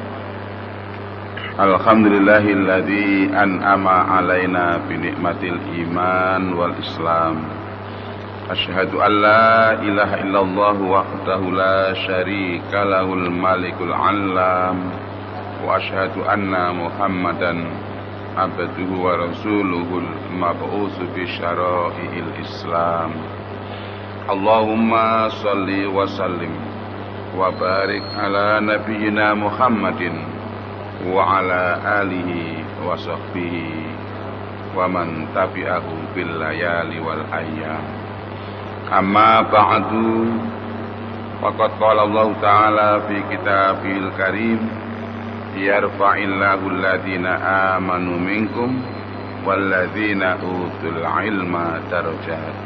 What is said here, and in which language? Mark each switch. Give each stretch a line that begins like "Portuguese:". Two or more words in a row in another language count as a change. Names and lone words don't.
Arabic: الحمد لله الذي أنعم علينا بنعمة الإيمان والإسلام. أشهد أن لا إله إلا الله وحده لا شريك له الملك العلام. وأشهد أن محمدا عبده ورسوله المبعوث بشرع الإسلام. اللهم صل وسلم وبارك على نبينا محمد وعلى آله وصحبه ومن تبعه بالليالي والأيام. أما بعد، فقد قال الله تعالى في الكتاب الكريم، يرفع الله الذين آمنوا منكم والذين أوتوا العلم درجات.